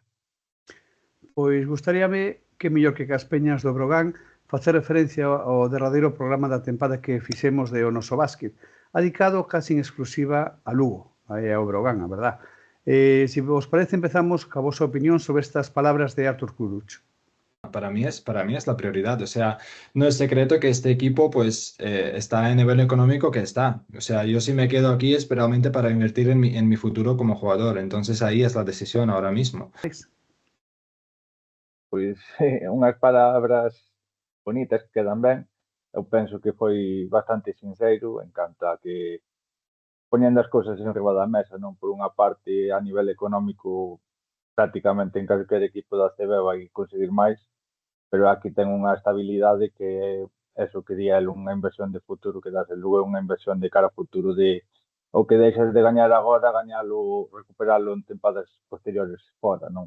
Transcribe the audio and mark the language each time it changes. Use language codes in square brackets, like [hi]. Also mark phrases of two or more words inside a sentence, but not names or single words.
[gl] Pois gustaríame que mellor que cas peñas do Brogán facer referencia ao derradeiro programa da tempada que fixemos de O Noso Básquet, dedicado casi en exclusiva a Lugo, ao Brogán, a verdad. Se vos parece, empezamos ca vosa opinión sobre estas palabras de Artur Kurucs. [es] Para mí es la prioridad, o sea, no es secreto que este equipo pues está en nivel económico que está, o sea, yo si me quedo aquí es realmente para invertir en mi futuro como jugador, entonces ahí es la decisión ahora mismo. [gl] Pois, unhas palabras bonitas que quedan ben, eu penso que foi bastante sincero en canto a que poñendo as cousas en riba da mesa, non por unha parte a nivel económico prácticamente en calquer equipo da CB vai conseguir máis, pero aquí ten unha estabilidade que é eso que di el, unha inversión de futuro que das luego unha inversión de cara ao futuro de o que deixas de gañar agora, gañalo, recuperalo en tempadas posteriores fora, non?